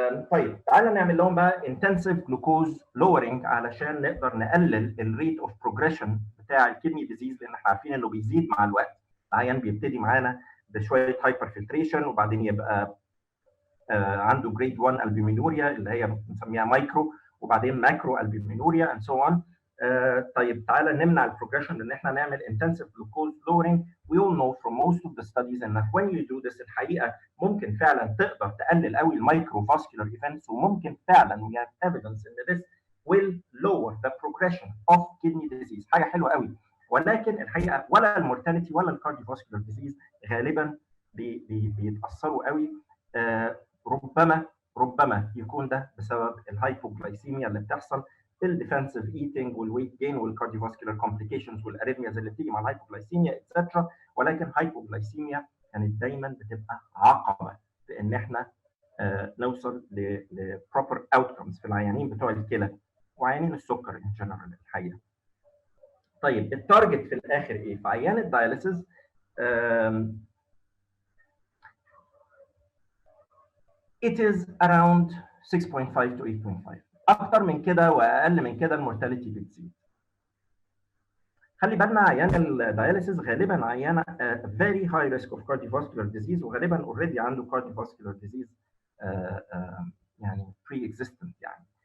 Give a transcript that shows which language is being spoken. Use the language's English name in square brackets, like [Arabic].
[Arabic] طيب تعالى نعمل لهم بقى انتنسيف جلوكوز لورنج علشان نقدر نقلل الريت اوف بروجريشن بتاع الكدني ديزيز، لان احنا عارفين انه بيزيد مع الوقت. العيان بيبتدي معانا بشويه هايبر فلتريشن وبعدين يبقى عنده جريد 1 البومينوريا اللي هي بنسميها مايكرو، وبعدين ماكرو البومينوريا [English] and so on. [Arabic] طيب تعالى نمنع البروجريشن ان احنا نعمل [English] intensive glucose lowering. We all know from most of the studies ان when you do this [Arabic] الحقيقه ممكن فعلا تقدر تقلل قوي المايكرو فاسكولار ايفنتس، وممكن فعلا [English] we have evidence ان this will lower the progression of kidney disease. [Arabic] حاجه حلوه قوي، ولكن الحقيقه ولا المورتاليتي ولا الكارديوفاسكولار ديزيز غالبا بيتاثروا قوي. ربما يكون ده بسبب الهايبوغلايسيميا اللي بتحصل، الديفنسيف ايتنج والويت جين والكارديوفاسكولار كومبليكيشنز والاريثمياز اللي بتيجي مع الهايبوغلايسيميا اتسترا. ولكن هايبوغلايسيميا كانت دايما بتبقى عقبه في ان احنا نوصل لبروبر اوتكمز في العيانين بتوع الكلى وعيانين السكر ان جنرال الحقيقه. طيب التارجت في الاخر ايه؟ في عيان الداياليسيس [English] it is around 6.5 to 8.5. [Arabic] اكتر من كده واقل من كده المورتاليتي بتزيد. خلي بالنا عيان الداياليسيس غالبا عيان [English] very high risk of cardiovascular disease، [Arabic] وغالبا already عنده cardiovascular disease يعني pre-existent يعني.